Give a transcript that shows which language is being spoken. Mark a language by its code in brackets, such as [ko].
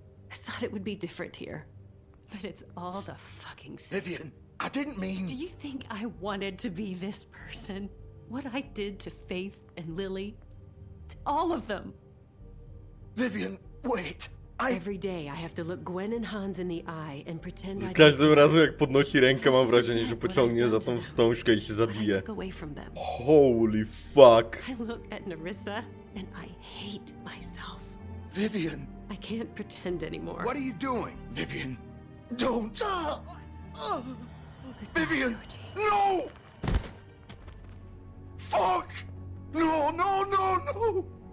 [en] I thought it would be different here. But it's all the fucking same. Vivian, I didn't mean... Do you think I wanted to be this person? What I did to Faith and Lily? To all of them. Vivian, wait. Every day I have to look Gwen and Hans in the eye and pretend [pl] Za [en] I [pl] każdym razem jak podnosi rękę, mam wrażenie, że pociągnie za tą wstążkę i się zabije. [en] took away from them. Holy fuck. I look at Narissa and I hate myself. Vivian. I can't pretend anymore. What are you doing? Vivian, don't. Goodbye, Vivian, Georgie. no! Fuck! No, no, no, no!